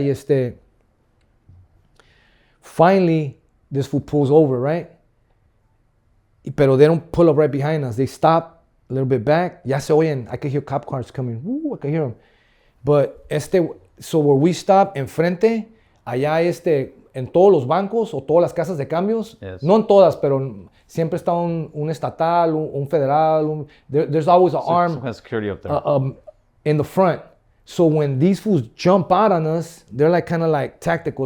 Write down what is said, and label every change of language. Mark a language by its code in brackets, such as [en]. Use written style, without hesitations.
[en] Y finally, this fool pulls over, right? Pero they don't pull up right behind us. They stop a little bit back. [es] Ya se oyen. [en] I can hear cop cars coming. I can hear them. But so where we stop, [es] enfrente, allá en todos los bancos o todas las casas de cambios, [en] yes. [es] No en todas, pero siempre está un estatal, un federal. [en] There's always an arm some kind of security up there. In the front. So when these fools jump out on us, they're like kind of like tactical.